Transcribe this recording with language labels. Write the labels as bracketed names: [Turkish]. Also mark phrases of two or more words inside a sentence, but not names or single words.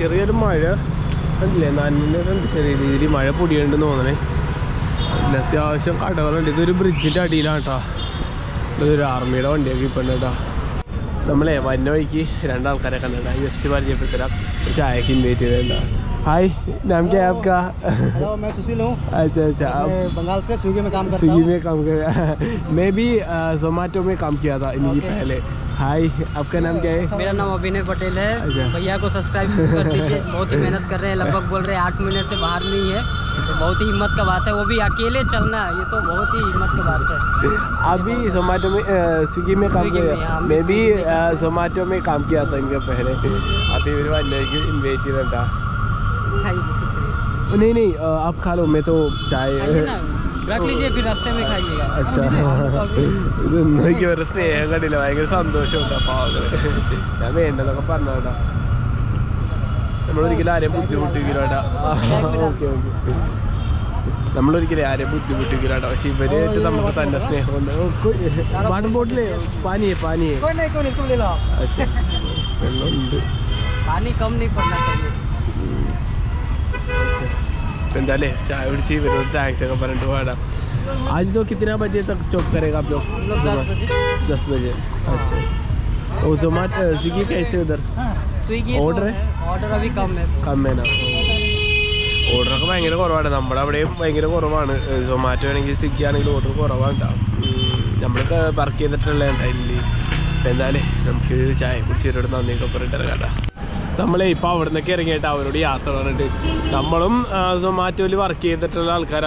[Malayalam] ചെറിയൊരു മഴ കണ്ടില്ലേ, നനഞ്ഞിട്ടുണ്ട് ചെറിയ രീതിയിൽ. മഴ പൊടിയുണ്ടെന്ന് തോന്നണേ. പിന്നെ അത്യാവശ്യം കടകളുണ്ട്. ഇതൊരു ബ്രിഡ്ജിൻ്റെ അടിയിലാണ് കേട്ടോ. ഇതൊരു ആർമിയുടെ വണ്ടിയൊക്കെ ഇപ്പം ഉണ്ട് കേട്ടോ. നമ്മളെ വന്ന വഴിക്ക് 2 ആൾക്കാരെ കണ്ടിട്ടാ. ജസ്റ്റ് പരിചയപ്പെടുത്തരാം. ചായക്ക് ഇൻവൈറ്റ് ചെയ്തിട്ടുണ്ടാ. [Hindi] हाय, नाम क्या है आपका? हेलो, मैं सुशील हूँ। अच्छा अच्छा. मैं बंगाल से स्विगी में काम करता हूँ। स्विगी में काम कर मैं भी जोमेटो में काम किया था इनकी पहले. हाय, आपका नाम क्या है? मेरा नाम अभिनय पटेल है. अच्छा. भैया को सब्सक्राइब कर दीजिए. बहुत ही मेहनत कर रहे हैं. लगभग बोल रहे हैं 8 महीने से बाहर नहीं है. तो बहुत ही हिम्मत का बात है. वो भी अकेले चलना, ये तो बहुत ही हिम्मत की बात है. अभी जोमेटो में स्विगी में काम स्विगी में, किया. हाँ, मैं भी जोमेटो में काम किया था इनके पहले. अभी मेरे बाद इन्वेट था. नहीं आप खा लो, मैं तो चाय रख लीजिए, फिर रास्ते में खाइएगा. अच्छा. [Malayalam] ഇതൊന്നൊക്കെ ഒരു സ്നേഹം കണ്ടില്ല. ഭയങ്കര സന്തോഷമുണ്ട്. പാവങ്ങള് ഞാൻ വേണ്ടതൊക്കെ പറഞ്ഞു കേട്ടാ. നമ്മളൊരിക്കലും ആരെയും ബുദ്ധിമുട്ടിക്കില്ല കേട്ടാ. [English] okay okay. [Malayalam] നമ്മളൊരിക്കലും ആരെയും ബുദ്ധിമുട്ടിക്കില്ല കേട്ടോ. പക്ഷെ ഇവരായിട്ട് നമുക്ക് തന്നെ സ്നേഹമുണ്ട്. [English] water bottle [Malayalam] പാനിയെ അച്ഛാ വെള്ളമുണ്ട്. [Hindi] पानी कम नहीं पड़ना चाहिए. [Malayalam] तो എന്തായാലേ ചായ പിടിച്ച് ഇവരോട് താങ്ക്സ് ഒക്കെ പറഞ്ഞിട്ട് പോകാം. [Hindi] आज तो कितना बजे तक स्टॉप करेगा आप लोग? हम लोग 10 बजे. 10 बजे. अच्छा. और जोमेटो स्विगी कैसे उधर? स्विगी ऑर्डर है? ऑर्डर अभी कम है. कम है ना. [Malayalam] ऑर्डर ഭയങ്കര കുറവാണ്. നമ്മുടെ അവിടെയും ഭയങ്കര കുറവാണ്. സൊമാറ്റോ ആണെങ്കിൽ സ്വിഗ്ഗി ആണെങ്കിലും ഓർഡർ കുറവാണ്. നമ്മൾ വർക്ക് ചെയ്തിട്ടുള്ള ഉണ്ടായില്ലേ. അപ്പം എന്തായാലും നമുക്ക് ചായ കുടിച്ചിട്ട് നന്ദിയൊക്കെ പറഞ്ഞിട്ട് കേട്ടോ. നമ്മളെ ഇപ്പോൾ അവിടെ നിന്നൊക്കെ ഇറങ്ങിയിട്ട് അവരോട് യാത്ര പറഞ്ഞിട്ട് നമ്മളും സൊമാറ്റോയിൽ വർക്ക് ചെയ്തിട്ടുള്ള ആൾക്കാരാണ്.